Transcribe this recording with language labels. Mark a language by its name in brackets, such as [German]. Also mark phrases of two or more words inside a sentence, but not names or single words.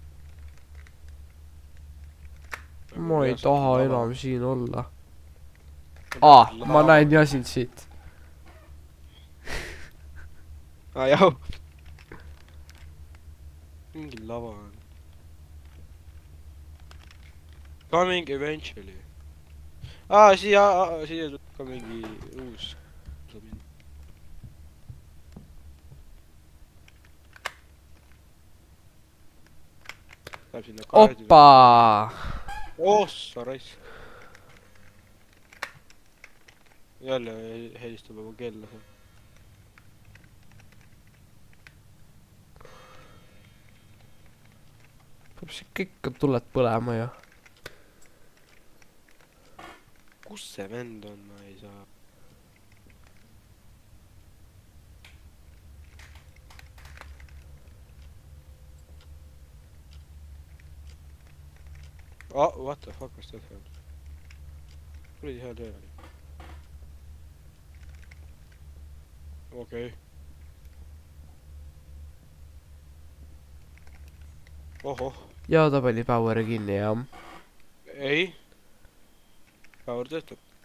[Estonian] Ma ei taha enam siin olla. Ma näin jah sind siit. Jah. Mingi lava on. [English] Coming eventually. [Estonian] Siia tuleb ka mingi uus. Läheb sinna kaardi. Oppa! Ossa raisk. Jälle helistab juba kella. Kas ikka tuled põlema ja? Kus see vend on, ma ei saa. [English] What the fuck was that found? [Estonian] Kuradi hea töö oli. Okei. Ohoh. ja ta pani power'i kinni jah . ei . Power töötab .